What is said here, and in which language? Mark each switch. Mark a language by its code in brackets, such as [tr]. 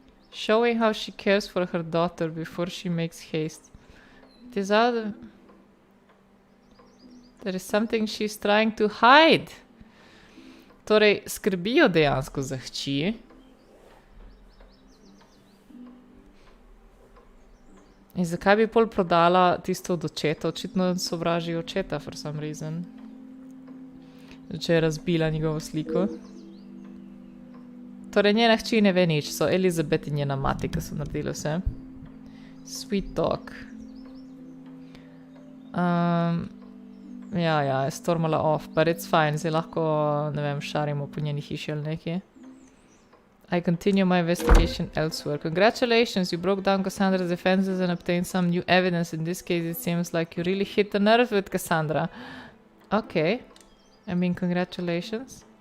[en] Showing how she cares for her daughter before she makes haste. It is out of... There is something she's trying to hide. [sl] Torej, skrbijo dejansko za hči. In zakaj bi pol prodala tisto od očeta? Očitno sovraži očeta [en] for some reason. [sl] Če je razbila njegovo sliko. Torej, njena hči ne ve nič. So Elizabeth in njena mati, ki so naredili vse. [en] Sweet talk. [sl] Ja, je stormala [en] off, but it's fine. [sl] Zdaj lahko, ne vem, šarimo po njeni hiši ali nekaj. [en] I continue my investigation elsewhere. Congratulations, you broke down Cassandra's defenses and obtained some new evidence. In this case, it seems like you really hit the nerve with Cassandra. Okay. I mean, congratulations.